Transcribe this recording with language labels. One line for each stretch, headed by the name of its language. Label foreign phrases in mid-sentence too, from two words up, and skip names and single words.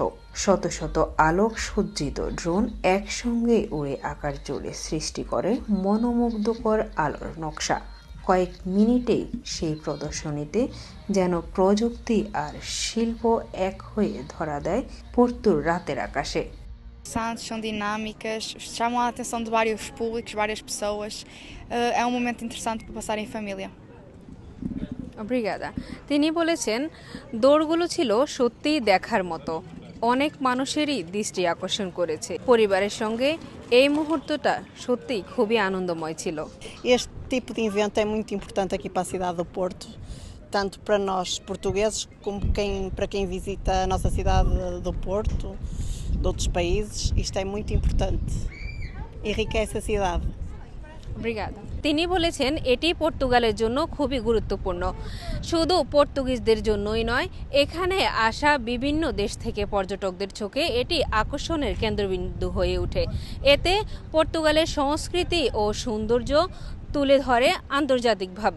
Bangla: শত শত আলোক সজ্জিত ড্রোন একসঙ্গে উড়ে আকাশ জুড়ে সৃষ্টি করে মনোমুগ্ধকর আলোর নকশা। কয়েক মিনিটেই সেই প্রদর্শনীতে যেন প্রযুক্তি আর শিল্প এক হয়ে ধরা দেয় পর্তুর রাতের আকাশে।
Portuguese: São dinâmicas, chamam a atenção de vários públicos, várias pessoas. É um momento interessante para passar em família.
Bangla: ব্রিগাদা তিনি বলেছেন, দৌড়গুলো ছিল সত্যিই দেখার মতো, অনেক মানুষেরই দৃষ্টি আকর্ষণ করেছে। পরিবারের সঙ্গে এই মুহূর্তটা সত্যিই খুবই আনন্দময় ছিল।
Portuguese: Este tipo de evento é muito importante aqui para a cidade do Porto, tanto para nós portugueses como para quem visita a nossa cidade do Porto, de outros países. Isto é muito importante, enriquece a cidade.
Bangla: ব্রিগাদা তিনি বলেছেন, এটি পর্তুগালের জন্য খুবই গুরুত্বপূর্ণ, শুধু পর্তুগিজদের জন্যই নয়, এখানে আসা বিভিন্ন দেশ থেকে পর্যটকদের চোখে এটি আকর্ষণের কেন্দ্রবিন্দু হয়ে ওঠে। এতে পর্তুগালের সংস্কৃতি ও সৌন্দর্য তুলে ধরে আন্তর্জাতিকভাবে।